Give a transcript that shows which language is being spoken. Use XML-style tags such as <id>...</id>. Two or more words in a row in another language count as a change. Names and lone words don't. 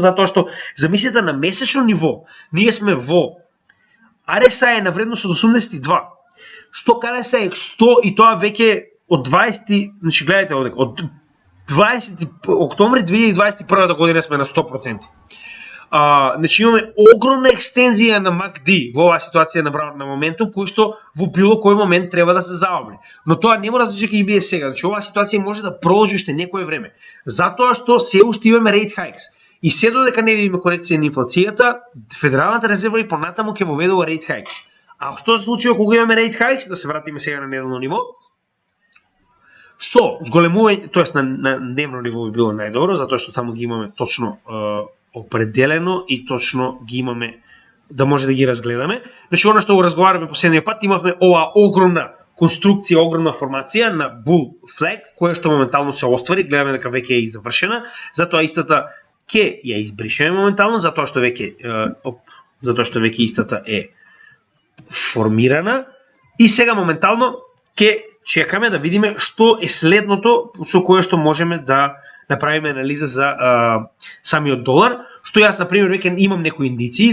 <mk>Затоа што замислете на месечно ниво, ние сме во RSI на вредност од 82, што RSI 100 и тоа веќе од 20, значи гледате овде, од 20 октомври 2021 година сме на 100%. Значи имаме огромна екстензија на MACD во оваа ситуација на моментум, кој што во било кој момент треба да се заобри. Но тоа не мора да ќе биде сега. Значи оваа ситуација може да продолжи уште некое време. Затоа што се уште имаме</mk> <en>rate hikes.</en> <mk>И се додека не видиме корекција на инфлацијата, Федералната резерва и понатаму ќе воведува</mk> <en>rate hikes.</en> <mk>А што се случува кога имаме</mk> <en>rate hikes,</en> <mk>да се вратиме сега на неделно ниво? Со зголемување, тоест на дневно ниво би било најдобро, затоа што таму ги имаме точно определено и точно ги имаме да може да ги разгледаме. Значи, она што го разговараме последниот пат, имавме оваа огромна конструкција, огромна формација на</mk> <en>bull flag,</en> <mk>која што моментално се оствари, гледаме дека веќе е завршена, затоа истата ќе ја избришеме моментално, затоа што веќе истата е формирана и сега моментално ќе чекаме да видиме што е следното со кое што можеме да направиме анализа за самиот долар, што јас, например, веќе имам некои индиции.</mk>